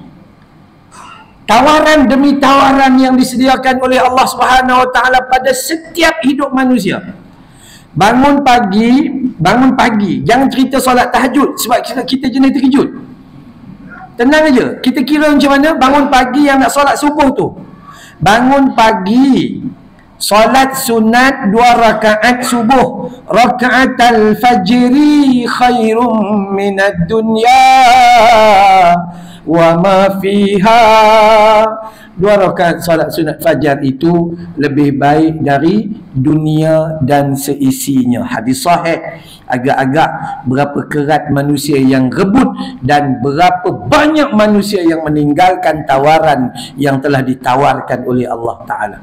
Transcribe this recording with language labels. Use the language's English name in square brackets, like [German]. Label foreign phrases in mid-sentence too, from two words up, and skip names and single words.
[Malay] Tawaran demi tawaran yang disediakan oleh Allah [Arabic] سبحانه وتعالى [Malay] pada setiap hidup manusia. Bangun pagi, jangan cerita solat tahajud sebab kita jenis terkejut. Tenang aja, kita kira macam mana bangun pagi yang nak solat subuh tu. Bangun pagi, solat sunat 2 rakaat subuh, rakaat [Arabic] الفجر خير من الدنيا وما فيها. [Malay] 2 rakaat solat sunat fajar itu lebih baik dari dunia dan seisinya. Hadis sahih. Agak-agak berapa kerat manusia yang rebut dan berapa banyak manusia yang meninggalkan tawaran yang telah ditawarkan oleh Allah Ta'ala.